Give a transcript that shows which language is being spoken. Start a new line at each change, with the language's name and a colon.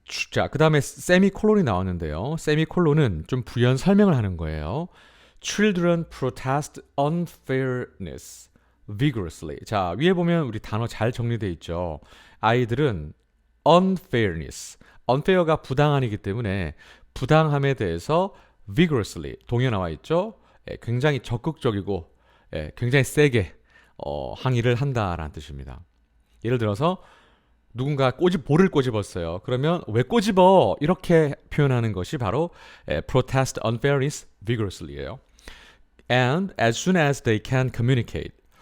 Korean: 자, 그 다음에 세미콜론이 나왔는데요. 세미콜론은 좀 부연 설명을 하는 거예요.
English: Children protest unfairness vigorously.
Korean: 자, 위에 보면 우리 단어 잘 정리되어 있죠. 아이들은 unfairness, unfair가 부당한이기 때문에 부당함에 대해서 vigorously, 동에 나와 있죠. 굉장히 적극적이고 굉장히 세게 항의를 한다라는 뜻입니다. 예를 들어서 누군가 볼을 꼬집었어요. 그러면 왜 꼬집어? 이렇게 표현하는 것이 바로
English: protest unfairness vigorously
Korean: 예요.
English: And as soon as they can communicate.